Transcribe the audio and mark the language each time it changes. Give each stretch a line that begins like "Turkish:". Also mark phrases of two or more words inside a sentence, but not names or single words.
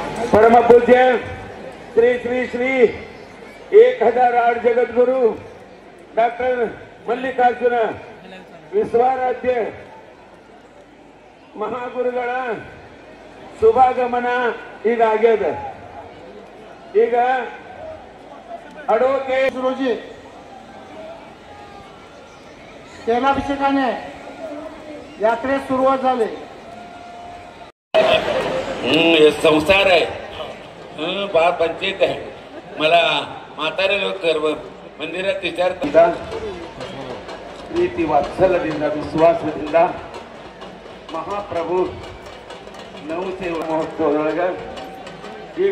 Kannada: परमपूज्य श्री श्री श्री 1008 जगद्गुरु डॉक्टर मल्लिकार्जुन विश्वाराध्य महागुरुಗಳ ಶುಭಾಗಮನ ಈಗ ಆಗ್ಯದ। ಈಗ ಅಡ್ವೊಕೇಟ್
Marathi: रोजी तेलाभिषेकाने यात्रेस सुरुवात झाली। हे संसार आहे, बाप पंचायत आहे। मला म्हातारे लोक मंदिरात विचारतात
Kannada: ಪ್ರೀತಿ ವಾತ್ಸಲ್ಯದಿಂದ ವಿಶ್ವಾಸದಿಂದ ಮಹಾಪ್ರಭು ನವಸೇವಾ ಮಹೋತ್ಸವದೊಳಗೆ ಈಗ